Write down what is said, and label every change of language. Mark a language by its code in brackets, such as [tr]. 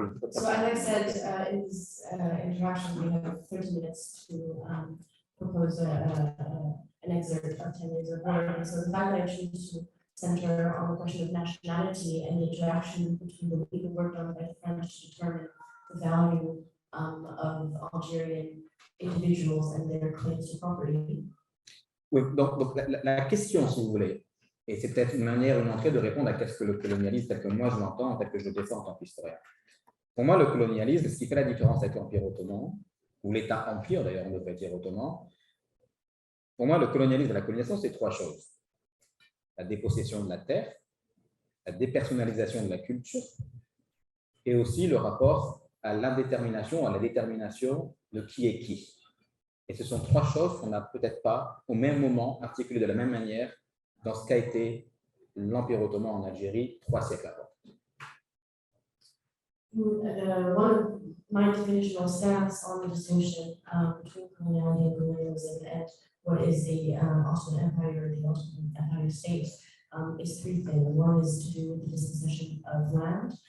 [en] So as I said in this interaction, we have 30 minutes to propose an excerpt of 10 years of work. And so the fact that I choose to center on the question of nationality and the interaction between the legal work done by the French to determine the value of Algerian individuals and their claims to property. [fr] Oui, donc la question, si vous voulez, et c'est peut-être une entrée de répondre à qu'est-ce que le colonialisme tel que moi je l'entends, tel que je le défends en tant qu'historien. Pour moi, le colonialisme, ce qui fait la différence avec l'Empire ottoman, ou l'État-empire d'ailleurs, on devrait dire ottoman, pour moi, le colonialisme et la colonisation, c'est trois choses. la dépossession de la terre, la dépersonnalisation de la culture, et aussi le rapport à l'indétermination, à la détermination de qui est qui. Et ce sont trois choses qu'on n'a peut-être pas au même moment articulées de la même manière dans ce qu'a été l'Empire ottoman en Algérie 3 siècles avant. [en] One of my definitional stance on the distinction between coloniality and colonialism and what is the Ottoman Empire, the Ottoman Empire state, is three things. One is to do with the dispossession of land.